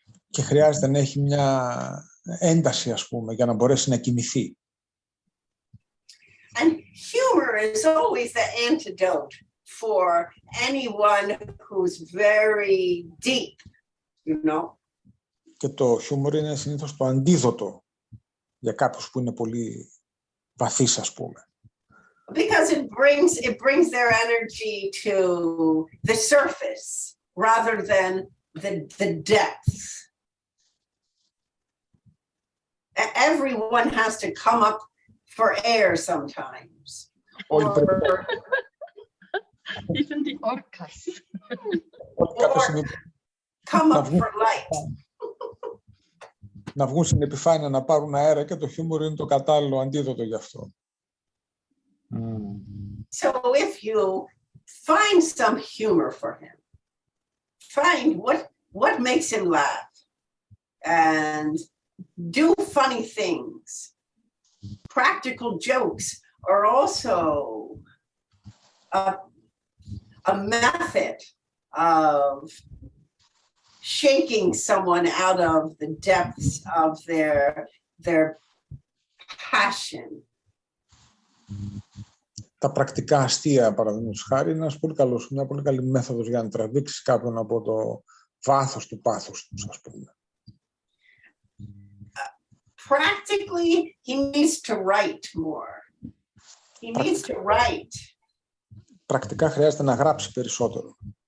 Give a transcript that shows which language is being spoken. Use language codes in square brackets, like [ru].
[el] Και χρειάζεται να έχει μια ένταση, ας πούμε, για να μπορέσει να κινηθεί. [en] And humor is always the antidote for anyone who's very deep, you know. [el] Και το χιούμορ είναι συνήθως το αντίδοτο για κάποιους που είναι πολύ βαθύς, ας πούμε. [en] Because it brings their energy to the surface rather than the depth. Everyone has to come up for air sometimes. Even the orcas. Or come up for light. [el] Να βγουν στην επιφάνεια να πάρουν αέρα και το χιούμορ είναι το κατάλληλο αντίδοτο γι' αυτό. [en] So if you find some humor for him, find what makes him laugh and do funny things. Practical jokes are also a method of shaking someone out of the depths of their passion. [el] Τα πρακτικά αστεία, παραδείγματος χάρη, είναι μια πολύ καλή μέθοδος για να τραβήξει κάποιον από το βάθος του πάθους τους, ας πούμε. [en] Practically, he needs to write more. He needs to write. [el] Πρακτικά χρειάζεται να γράψει περισσότερο.